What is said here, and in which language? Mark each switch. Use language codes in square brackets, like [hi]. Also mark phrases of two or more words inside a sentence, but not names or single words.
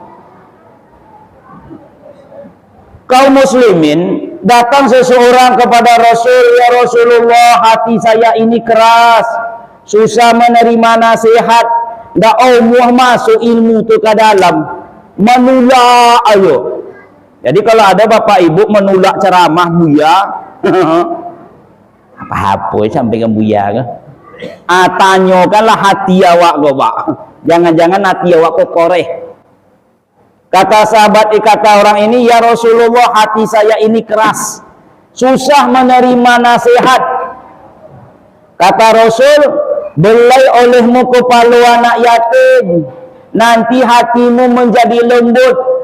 [id] Kaum muslimin, datang seseorang kepada Rasul, [ar] يا رسول الله, [id] hati saya ini keras, susah menerima nasihat, ndak mau masuk ilmu itu ke dalam, menolak ayo. Jadi kalau ada bapak ibu menolak ceramah Buya, apa-apa sampai ke Buya ke? [min] Tanyakanlah hati awak go, Pak. Jangan-jangan hati awak kok koreh. [id] Kata sahabat, kata orang ini, [ar] يا رسول الله, [id] hati saya ini keras, susah menerima nasihat. Kata Rasul, belai olehmu kepala anak yatim, nanti hatimu menjadi lembut.